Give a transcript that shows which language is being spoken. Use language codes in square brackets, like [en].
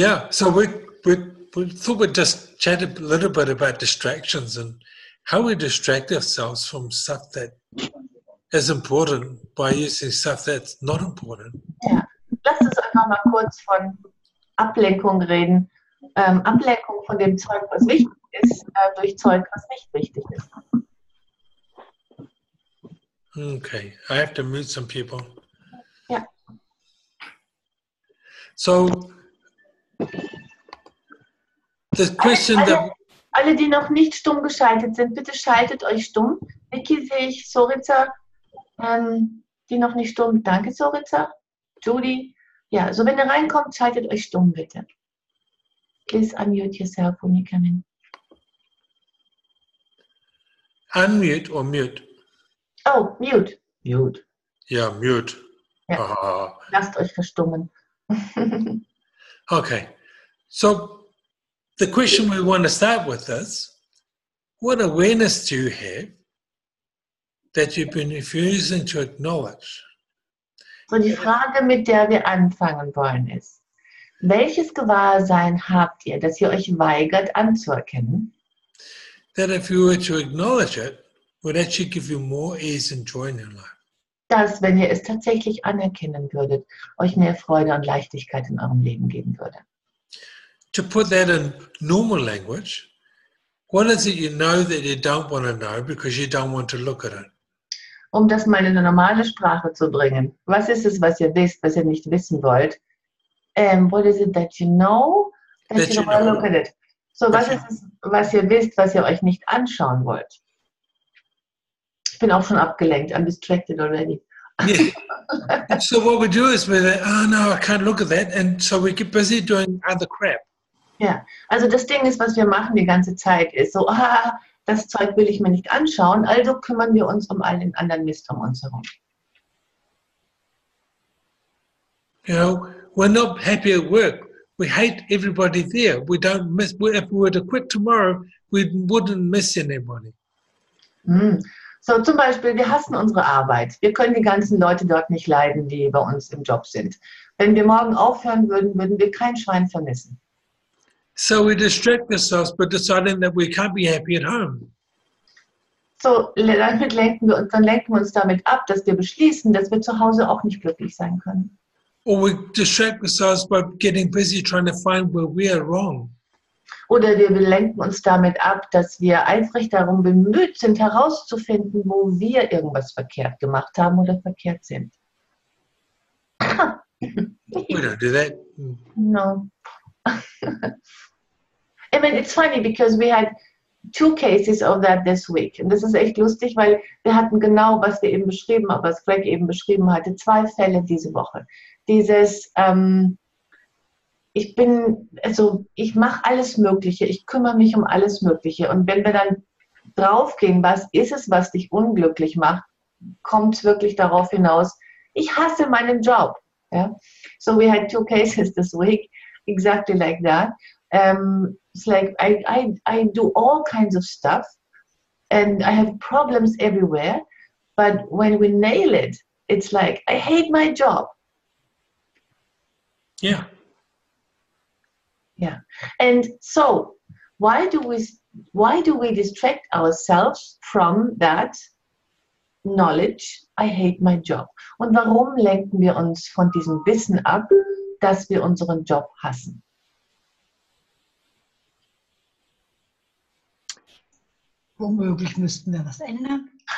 [en] So we thought we'd just chat a little bit about distractions and how we distract ourselves from stuff that is important by using stuff that's not important. [de] Ja, lasst uns einfach mal kurz von Ablenkung reden. Ablenkung von dem Zeug, was wichtig ist, durch Zeug, was nicht wichtig ist. [en] Okay, I have to mute some people. [de] Ja. [en] So, the question [de] alle, die noch nicht stumm geschaltet sind, bitte schaltet euch stumm. Niki sehe ich, Sorica, die noch nicht stumm. Danke, Sorica. Judy. Ja, so wenn ihr reinkommt, schaltet euch stumm, bitte. [en] Please unmute yourself when you come in. Unmute or mute? Oh, mute. Mute. Yeah, mute. [de] Ja. Lasst euch verstummen. [en] Okay. So the question we want to start with is, what awareness do you have that you've been refusing to acknowledge? [de] So die Frage, mit der wir anfangen wollen, ist, welches Gewahrsein habt ihr, das ihr euch weigert anzuerkennen? [en] That if you were to acknowledge it, would actually give you more ease and joy in your life. [de] Dass, wenn ihr es tatsächlich anerkennen würdet, euch mehr Freude und Leichtigkeit in eurem Leben geben würde. [en] To put that in normal language, what is it you know that you don't want to know because you don't want to look at it? [de] Um das mal in eine normale Sprache zu bringen. Was ist es, was ihr wisst, was ihr nicht wissen wollt? [en] What is it that you know that you don't want to look at it? [de] So, was ist es, was ihr wisst, was ihr euch nicht anschauen wollt? Ich bin auch schon abgelenkt. [en] I'm distracted already. Yeah. So what we do is we're like, oh no, I can't look at that. And so we get busy doing other crap. [de] Ja, also das Ding ist, was wir machen die ganze Zeit, ist so, das Zeug will ich mir nicht anschauen, also kümmern wir uns um all den anderen Mist um uns herum. [en] You know, we're not happy at work. We hate everybody there. We don't miss, if we were to quit tomorrow, we wouldn't miss anybody. [de] So zum Beispiel, wir hassen unsere Arbeit. Wir können die ganzen Leute dort nicht leiden, die bei uns im Job sind. Wenn wir morgen aufhören würden, würden wir kein Schwein vermissen. [en] So we distract ourselves by deciding that we can't be happy at home. [de] So, dann lenken wir uns damit ab, dass wir beschließen, dass wir zu Hause auch nicht glücklich sein können. [en] Or we distract ourselves by getting busy trying to find where we are wrong. [de] Oder wir lenken uns damit ab, dass wir eifrig darum bemüht sind, herauszufinden, wo wir irgendwas verkehrt gemacht haben oder verkehrt sind. [en] We don't do that. No. I mean, it's funny because we had 2 cases of that this week. [de] Und das ist echt lustig, weil wir hatten genau, was wir eben beschrieben haben, was Greg eben beschrieben hatte, 2 Fälle diese Woche. Dieses, ich mache alles Mögliche, ich kümmere mich um alles Mögliche. Und wenn wir dann draufgehen, was ist es, was dich unglücklich macht, kommt es wirklich darauf hinaus, ich hasse meinen Job. [en] Yeah? So we had 2 cases this week, exactly like that. It's like I do all kinds of stuff and I have problems everywhere, but when we nail it, it's like, I hate my job. Yeah. Yeah. And so why do we distract ourselves from that knowledge, I hate my job? [de] Und warum lenken wir uns von diesem Wissen ab, dass wir unseren Job hassen? Womöglich müssten wir was ändern.